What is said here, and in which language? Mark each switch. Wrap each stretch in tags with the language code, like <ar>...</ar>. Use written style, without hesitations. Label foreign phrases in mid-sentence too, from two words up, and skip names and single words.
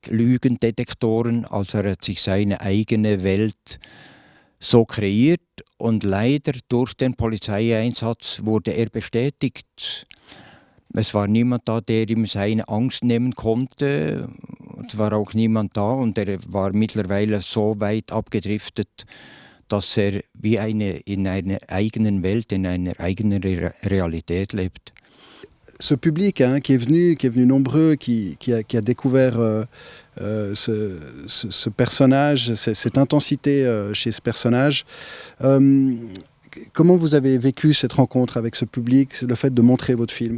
<de>Also er hat sich seine eigene Welt so kreiert und leider durch den Polizeieinsatz wurde er bestätigt. Es war niemand da, der ihm seine Angst nehmen konnte. Es war auch niemand da und er war mittlerweile so weit abgedriftet, dass er wie in einer eigenen Welt, in einer eigenen Realität lebt.</de> <fr>Ce public qui est venu nombreux, qui a découvert ce personnage, cette intensité chez ce personnage. Comment vous avez vécu cette rencontre avec ce public, le fait de montrer votre film?</fr>